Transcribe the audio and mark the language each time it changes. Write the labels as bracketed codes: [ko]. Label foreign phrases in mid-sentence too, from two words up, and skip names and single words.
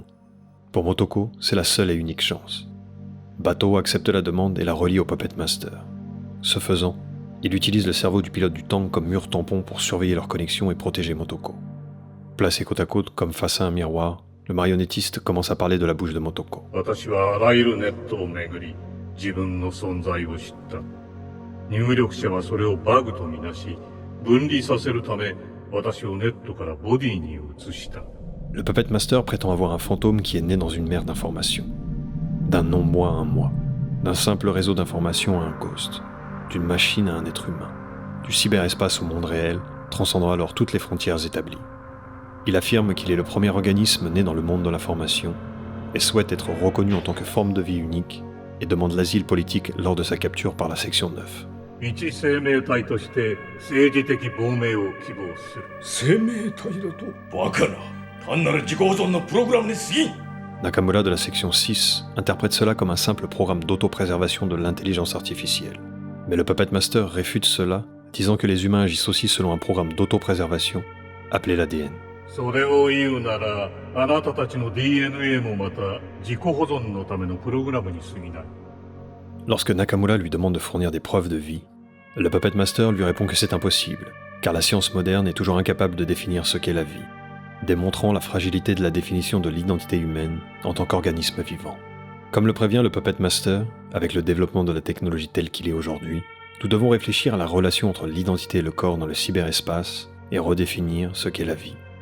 [fr] Pour Motoko, c'est la seule et unique chance. Bato accepte la demande et la relie au Puppet Master. Ce faisant, il utilise le cerveau du pilote du tank comme mur tampon pour surveiller leur connexion et protéger Motoko. Placés côte à côte comme face à un miroir, le marionnettiste commence à parler de la bouche de Motoko. [ja] 私はあらゆるネットをめぐり、自分の存在を知った。入力者はそれをバグとみなし、分離させるため、私をネットからボディに移した。 [fr] Le Puppet Master prétend avoir un fantôme qui est né dans une mer d'informations. D'un non-moi à un moi, d'un simple réseau d'informations à un ghost, d'une machine à un être humain, du cyberespace au monde réel, transcendant alors toutes les frontières établies. Il affirme qu'il est le premier organisme né dans le monde de l'information et souhaite être reconnu en tant que forme de vie unique et demande l'asile politique lors de sa capture par la section 9. [ja] 一生命体として政治的亡命を希望する。生命体だとバカな。単なる自己保存のプログラムに過ぎん。 [fr] Nakamura de la section 6 interprète cela comme un simple programme d'autopréservation de l'intelligence artificielle. Mais le Puppet Master réfute cela, disant que les humains agissent aussi selon un programme d'autopréservation appelé l'ADN. [ja] それを言うなら、あなたたちの DNA もまた自己保存のためのプログラムに過ぎない。 [fr] Lorsque Nakamura lui demande de fournir des preuves de vie, le Puppet Master lui répond que c'est impossible, car la science moderne est toujours incapable de définir ce qu'est la vie, démontrant la fragilité de la définition de l'identité humaine en tant qu'organisme vivant. Comme le prévient le Puppet Master, avec le développement de la technologie telle qu'il est aujourd'hui, nous devons réfléchir à la relation entre l'identité et le corps dans le cyberespace et redéfinir ce qu'est la vie.